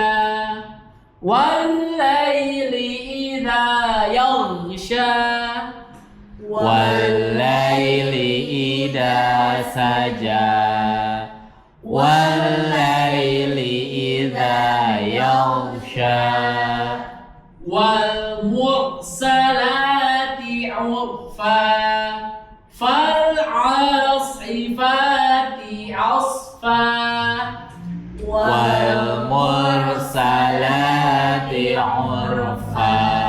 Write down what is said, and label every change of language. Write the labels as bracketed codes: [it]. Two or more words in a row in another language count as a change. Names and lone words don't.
[ar] والليل إذا يغشى. والليل إذا سجى. والليل إذا يغشى. والمرسلات عرفا. فالعاصفات عصفا. والمرسلات عرفا.